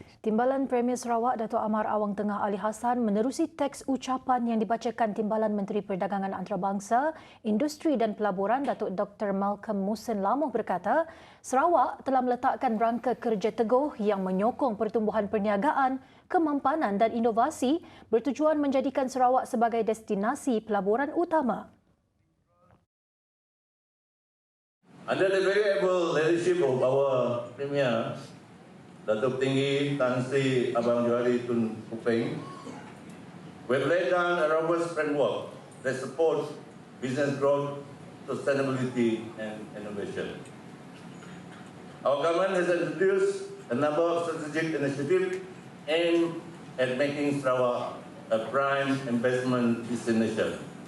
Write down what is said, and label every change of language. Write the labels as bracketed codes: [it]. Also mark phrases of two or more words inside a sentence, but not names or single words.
[ms] Timbalan Premier Sarawak Datuk Amar Awang Tengah Ali Hassan menerusi teks ucapan yang dibacakan Timbalan Menteri Perdagangan Antarabangsa, Industri dan Pelaburan Datuk Dr. Malcolm Musin Lamoh berkata, Sarawak telah meletakkan rangka kerja teguh yang menyokong pertumbuhan perniagaan, kemampanan dan inovasi bertujuan menjadikan Sarawak sebagai destinasi pelaburan utama. [en] Under the very able leadership of our Premier, Datuk Tinggi Tan Sri Abang Johari Tun Upeng, we have laid down a robust framework that supports business growth, sustainability and innovation. Our government has introduced a number of strategic initiatives aimed at making Sarawak a prime investment destination.